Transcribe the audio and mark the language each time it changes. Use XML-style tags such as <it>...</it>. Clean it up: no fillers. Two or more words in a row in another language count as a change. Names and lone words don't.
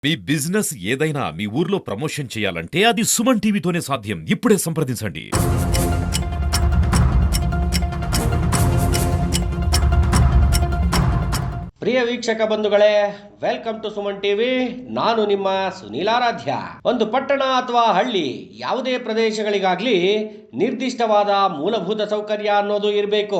<te>మీ బిజినెస్ ఏదైనా మీ ఊర్లో ప్రమోషన్ చేయాలంటే అది సుమన్ టీవీతోనే సాధ్యం. ఇప్పుడే సంప్రదించండి.</te> <kn>ಪ್ರಿಯ ವೀಕ್ಷಕ ಬಂಧುಗಳೇ,</kn> <en>welcome to</en> <kn>ಸುಮನ್ ಟಿವಿ. ನಾನು ನಿಮ್ಮ ಸುನೀಲಾರಾಧ್ಯ. ಒಂದು ಪಟ್ಟಣ ಅಥವಾ ಹಳ್ಳಿ ಯಾವುದೇ ಪ್ರದೇಶಗಳಿಗಾಗ್ಲಿ ನಿರ್ದಿಷ್ಟವಾದ ಮೂಲಭೂತ ಸೌಕರ್ಯ ಅನ್ನೋದು ಇರಬೇಕು.</kn>